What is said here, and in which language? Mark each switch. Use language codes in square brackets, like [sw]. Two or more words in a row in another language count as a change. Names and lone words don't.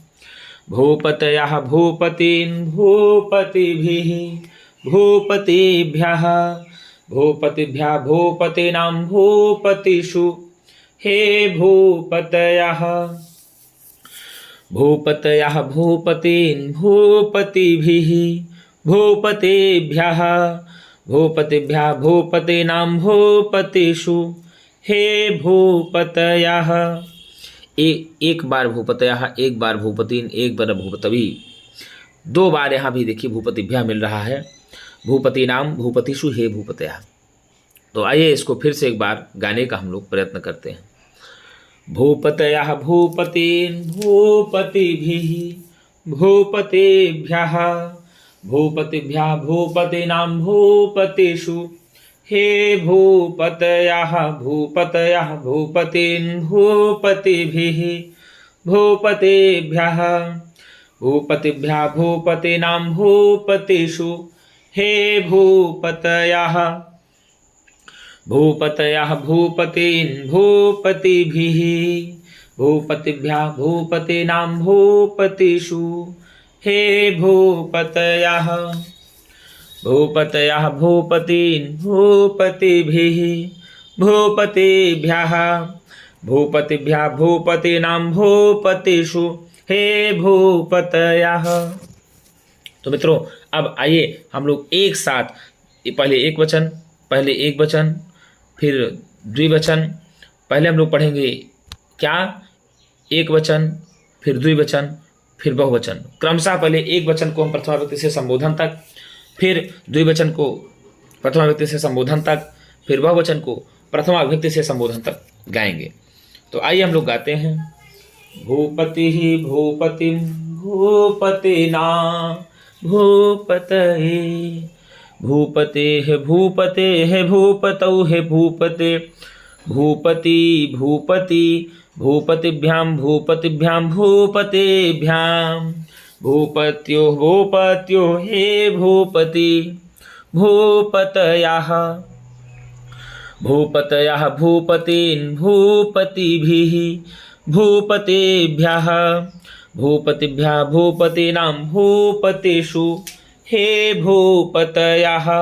[sa] भूपतयः भूपतीन् भूपतिभिः भूपतेभ्यः भूपतिभ्यः भूपतीनां भूपतिषु हे भूपतयः भूपतयः भूपतीन् भूपतिभिः भूपतेभ्यः भूपतिभ्यः भूपतीनां भूपतिषु हे भूपतयः। [hi] एक बार भूपतयः, एक बार भूपतीन्, एक बार भूपतवी, दो बार यहाँ भी देखिए भूपतिभ्यः मिल रहा है। [sa] भूपतीनां भूपतिषु हे भूपतयः। [hi] तो आइए इसको फिर से एक बार गाने का हम लोग प्रयत्न करते हैं। [sa] भूपतयः भूपतीन् भूपतिभिः भूपतेभ्यः भूपतिभ्यः भूपतीनां भूपतिषु हे भूपतयः भूपतयः भूपतीन् भूपतिभिः भूपतेभ्यः भूपतिभ्यः भूपतीनां भूपतिषु हे भूपतयः भूपतयः भूपतीन् भूपतिभिः भूपतिभ्यः भूपतीनां भूपतिषु हे भूपतयः भूपतयः भूपतीन् भूपतिभिः भूपतिभ्यः भूपतिभ्यः भूपतीनां भूपतिषु हे भूपतयः। [hi] तो मित्रों, अब आइए हम लोग एक साथ पहले एक वचन फिर द्विवचन। पहले हम लोग पढ़ेंगे क्या, एक वचन फिर द्विवचन फिर बहुवचन। क्रमशः पहले एक वचन को हम प्रथमा व्यक्ति से संबोधन तक, फिर द्विवचन को प्रथमा व्यक्ति से संबोधन तक, फिर बहुवचन को प्रथमा व्यक्ति से संबोधन तक गाएंगे। तो आइए हम लोग गाते हैं। [sa] भूपति ही भूपतिम भूपतिना भूपतये भूपते है भूपतौ है भूपते भूपति भूपति भूपतिभ्यां भूपतिभ्यां भूपतेभ्यां भूपत्यो हे भूपति भूपतयः भूपतयः भूपतीन् भूपतिभिः भूपतेभ्यः भूपतिभ्यः भूपतीनां भूपतिषु हे भूपतयः